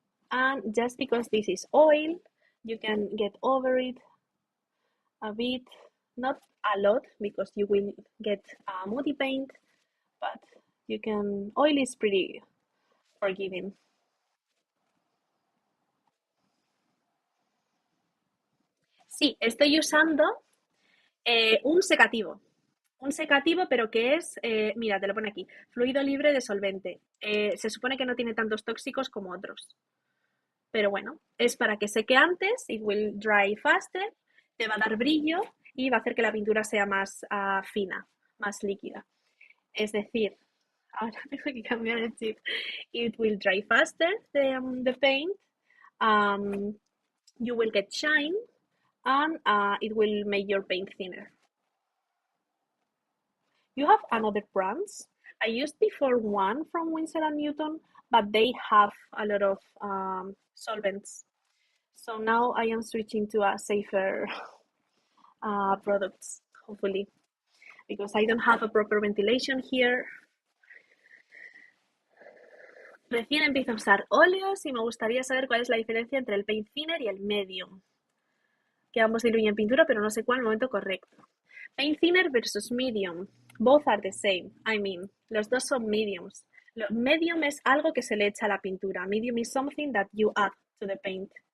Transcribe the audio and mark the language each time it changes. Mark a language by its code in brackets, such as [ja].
[en] And just because this is oil, you can get over it a bit, not a lot, because you will get muddy paint, but you can, oil is pretty forgiving. [es] Sí, estoy usando un secativo. Un secativo, pero que es, mira, te lo pone aquí, fluido libre de solvente. Se supone que no tiene tantos tóxicos como otros. Pero bueno, es para que seque antes, it will dry faster, te va a dar brillo y va a hacer que la pintura sea más fina, más líquida. Es decir, ahora tengo que cambiar el chip. [en] It will dry faster, the paint. You will get shine and it will make your paint thinner. You have another brands. I used before one from Winsor & Newton, but they have a lot of solvents. So now I am switching to a safer products, hopefully, because I don't have a proper ventilation here. [es] Recién empiezo a usar óleos y me gustaría saber cuál es la diferencia entre el paint thinner y el medium, que ambos diluyen pintura, pero no sé cuál el momento correcto. [en] Paint thinner versus medium. Both are the same. I mean, los dos son mediums. [es] Medium es algo que se le echa a la pintura. [en] Medium is something that you add to the paint.